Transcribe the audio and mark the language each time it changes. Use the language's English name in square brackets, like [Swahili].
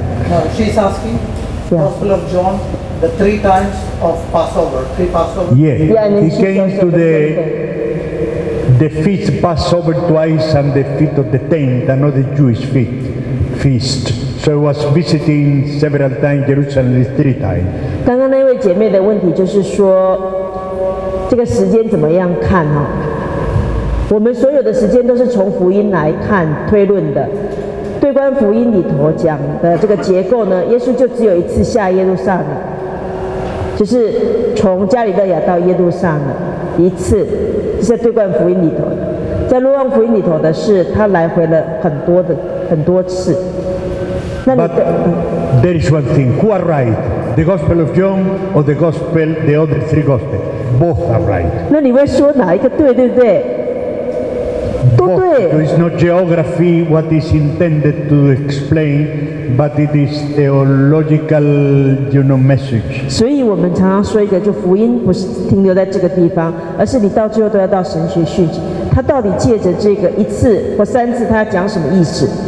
[English] No, she's asking, Gospel of John, the 3 times of Passover, 3 Passover. Yeah, he came to the feast Passover twice and the feast of the 10th, another Jewish feast. So I was visiting several times Jerusalem 3 times. [Chinese] 刚刚那位姐妹的问题就是说，这个时间怎么样看哈？我们所有的时间都是从福音来看推论的。对观福音里头讲的这个结构呢，耶稣就只有一次下耶路撒冷，就是从加里勒亚到耶路撒冷一次，是在对观福音里头的。在若望福音里头的是他来回了很多次。 [English] But there is one thing, who are right? The Gospel of John or the other 3 Gospels? Both are right. [Chinese] 那你会说哪一个对，对不对？都对。 [English] There is no geography what is intended to explain, but it is theological, message. [Chinese] 所以我们常常说一个，就福音不是停留在这个地方，而是你到最后都要到神学讯息。他到底借着这个1次或3次，他要讲什么意思？